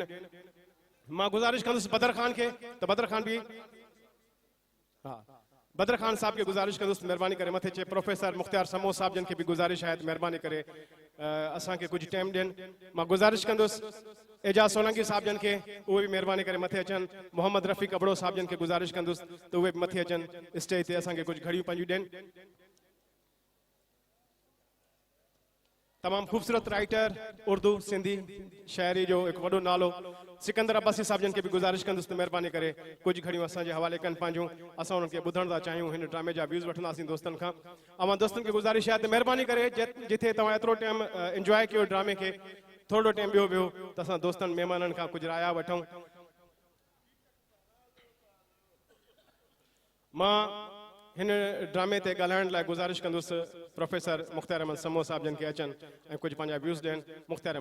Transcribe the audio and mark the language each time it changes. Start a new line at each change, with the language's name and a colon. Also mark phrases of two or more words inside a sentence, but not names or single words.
Sindhi: मां गुज़ारिश कंदुसि बदर ख़ान खे त बदर ख़ान बि बदर ख़ान साहब खे गुज़ारिश कंदुसि महिरबानी करे मथे अचे। प्रोफेसर मुख्तियार समो साहब जिन खे बि गुज़ारिश आहे त महिरबानी करे असांखे कुझु टाइम ॾियनि। मां गुज़ारिश कंदुसि एजाज़ सोलंकी साहब जन खे, उहे बि महिरबानी करे मथे अचनि। मोहम्मद रफ़ीक अबड़ो साहब जन खे गुज़ारिश कंदुसि त उहे बि मथे अचनि स्टेज ते असांखे कुझु घड़ियूं पंहिंजियूं ॾियनि। तमाम खूबसूरत राइटर उर्दू सिंधी शायरी जो एक वॾो नालो सिकंदर अब्बासी साहब जन के भी गुजारिश कंदुसि त महिरबानी करे कुछ घड़ियों असांजे हवाले कनि पंहिंजूं, असां उन्हनि खे ॿुधण था चाहियूं, हिन ड्रामे जा व्यूज़ वठंदासीं दोस्तनि खां। अवां दोस्तनि खे गुज़ारिश आहे त महिरबानी करे जिथे तव्हां एतिरो टाइम इंजॉय कयो ड्रामे खे, थोरो टाइम ॿियो वियो त असां दोस्तनि महिमाननि खां कुझु राया वठूं। मां हिन ड्रामे ते ॻाल्हाइण लाइ गुज़ारिश कंदुसि प्रोफेसर मुख्तियार अहमद समो साहब जन खे अचनि ऐं कुझु पंहिंजा व्यूज़ ॾियनि।